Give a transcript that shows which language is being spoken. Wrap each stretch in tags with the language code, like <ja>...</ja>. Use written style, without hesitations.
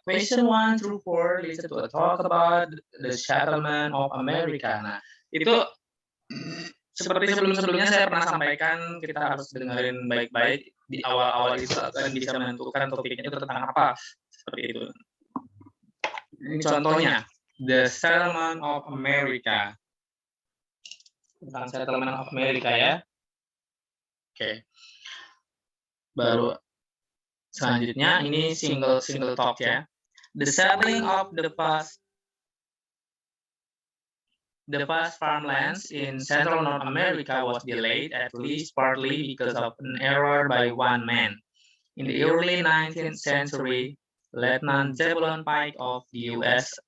<en>Question 1 through 4, listen to a talk about the settlement of America.</en> <id>Nah, itu seperti sebelum-sebelumnya saya pernah sampaikan, kita harus dengerin baik-baik di awal-awal itu akan bisa menentukan topiknya itu tentang apa, seperti itu. Ini contohnya,</id> <en>the settlement of America.</en> <id>Tentang settlement of America ya. Oke. Baru selanjutnya ini single talk ya.</id> <en>The settling of the past farmlands in Central North America was delayed, at least partly because of an error by one man. In the early 19th century, Lieutenant Zebulon Pike of the U.S.</en>